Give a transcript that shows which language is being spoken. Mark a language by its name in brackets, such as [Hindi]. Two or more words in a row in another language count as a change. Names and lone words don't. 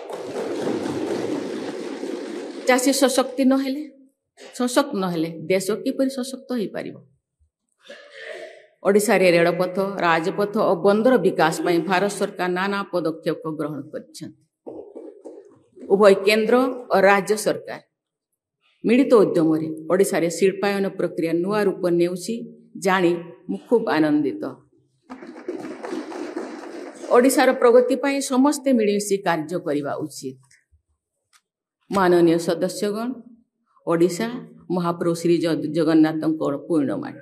[Odia] ଚାଷୀ ସଶକ୍ତ ନହେଲେ ଦେଶ କିପରି ସଶକ୍ତ ହୋଇପାରିବ? ଓଡ଼ିଶାରେ ରେଳପଥ, ରାଜପଥ ଓ ବନ୍ଦର ବିକାଶ ପାଇଁ ଭାରତ ସରକାର ନାନା ପଦକ୍ଷେପ ଗ୍ରହଣ କରିଛନ୍ତି। ଉଭୟ କେନ୍ଦ୍ର ଔର ରାଜ୍ୟ ସରକାର ମିଳିତ ଉଦ୍ୟମ ଓଡ଼ିଶା ରେ ଶିଳ୍ପାୟନ ପ୍ରକ୍ରିୟା ନୂଆ ରୂପ ନେଉଛି ଜାଣି ମୁଁ ଖୁବ୍ ଆନନ୍ଦିତ। ଓଡ଼ିଶାର ପ୍ରଗତି ପାଇଁ ସମସ୍ତେ ମିଳିମିଶି କାର୍ଯ୍ୟ କରିବା ଉଚିତ। ମାନନୀୟ ସଦସ୍ୟଗଣ, ଓଡ଼ିଶା ମହାପ୍ରଭୁ ଶ୍ରୀ ଜଗନ୍ନାଥ ପୂର୍ଣ୍ଣ ମାଟି।